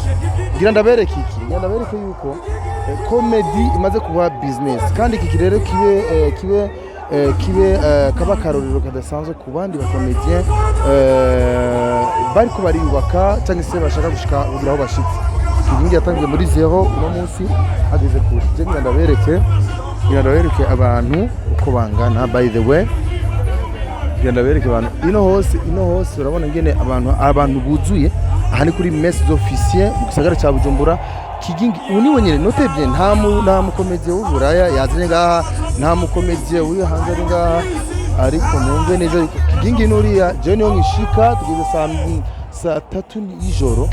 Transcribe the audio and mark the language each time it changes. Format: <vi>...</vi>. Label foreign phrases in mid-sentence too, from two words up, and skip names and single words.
<rn>Ngira ndabereke iki, ndabereke yuko comedy imaze kuba business, kandi iki rero kibe kaba karorero kadasanzwe ku bandi bakomedien bari ko bariyubaka cyangwa se bashaka gushika kugira aho bashitse. Kiging yatangiye muri 0 uno munsi ageze kuri. Je ndabereke abantu uko bangana.</rn> <en>By the way,</en> <rn>ndabereke abantu ino hose urabona ngene abantu buzuye. Aha ni kuri messe officier mu gisagara cya Bujumbura. Kiging uni wenyene</rn> <fr>notez bien,</fr> <rn>nta mukomedie w'Uburaya yazanye ngaha, nta mukomedie uri hanze ari ngaha, ariko mwumve neza yuko Kiging nuriya je niyo ngishika tugeze saa 3 y'ijoro.</rn>